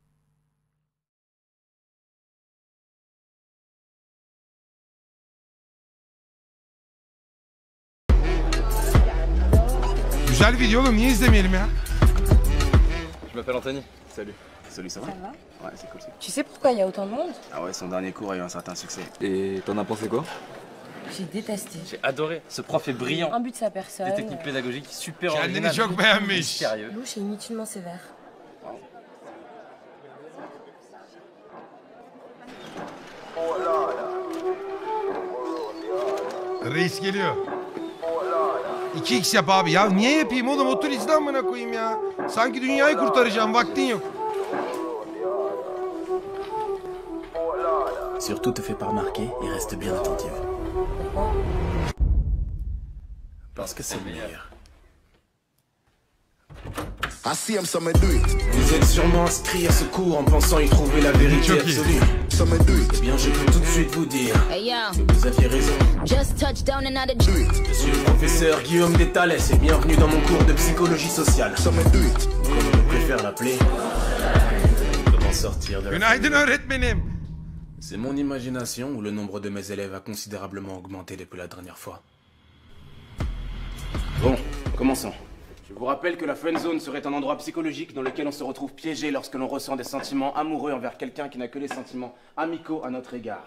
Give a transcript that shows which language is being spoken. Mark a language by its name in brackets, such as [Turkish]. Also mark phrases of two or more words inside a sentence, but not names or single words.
[Turkish] Güzel video oğlum. Niye izlemeyelim ya? [French] Je m'appelle Anthony. Salut. Salut, ça va? Ça va? Ouais, c'est cool. Tu sais pourquoi il y a autant de monde? Ah ouais, son dernier cours a eu un certain succès. Et t'en as pensé quoi? J'ai détesté. J'ai adoré. Ce prof est brillant. Un but de sa personne. Des techniques pédagogiques super [Turkish] Kendini [French] originales. [Turkish] çok beğenmiş. [French] Sérieux. Louche et inutilement sévère. [Turkish] Reis geliyor. 2x yap abi. Ya niye yapayım oğlum? Otur izle amına koyayım ya. Sanki dünyayı kurtaracağım. Vaktin yok. [French] Surtout te fais pas remarquer et reste bien attentive. Parce que c'est le meilleur. Vous êtes sûrement inscrit à ce cours en pensant y trouver la vérité absolue. Eh bien, je peux tout de suite vous dire que vous aviez raison. Je suis le professeur Guillaume Détales et bienvenue dans mon cours de psychologie sociale. Comme je préfère l'appeler, comment sortir de la... [Turkish] Günaydın öğretmenim. [French] C'est mon imagination ou le nombre de mes élèves a considérablement augmenté depuis la dernière fois. Bon, commençons. Je vous rappelle que la friendzone serait un endroit psychologique dans lequel on se retrouve piégé lorsque l'on ressent des sentiments amoureux envers quelqu'un qui n'a que des sentiments amicaux à notre égard.